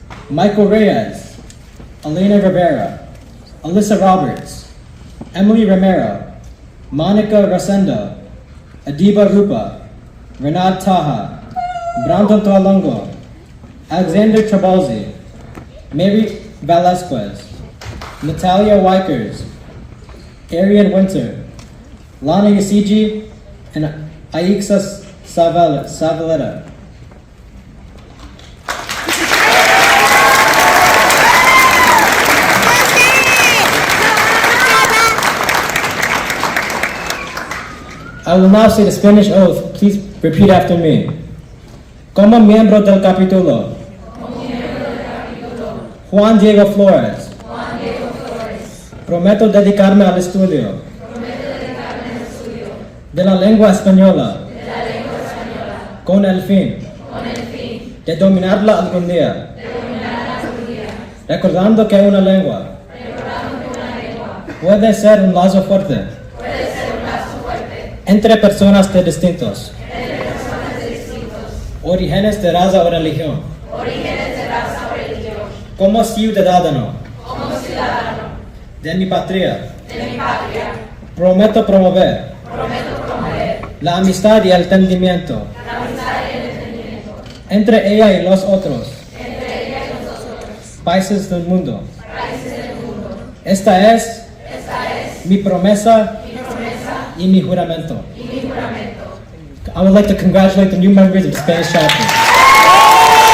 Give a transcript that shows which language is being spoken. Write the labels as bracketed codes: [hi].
[en] Michael Reyes, Elena Rivera, Alyssa Roberts, Emily Romero, Monica Rosendo, Adiba Rupa, Renat Taha, Brandon Tualongo, Alexander Trabalzi, Mary Velasquez, Natalia Wikers, Arian Winter, Lana Yasiji, and Aixa Savaleta. I will now say the Spanish oath. Please repeat after me. [es] Como miembro del capítulo, Juan Diego Flores, prometo dedicarme al estudio de la lengua española con el fin de dominarla algún día, recordando que una lengua puede ser un lazo fuerte entre personas de distintos orígenes de raza o religión. Como ciudadano de mi patria, prometo promover la amistad y el entendimiento entre ella y los otros países del mundo. Esta es mi promesa y mi juramento. [en] I would like to congratulate the new members of the Spanish chapter.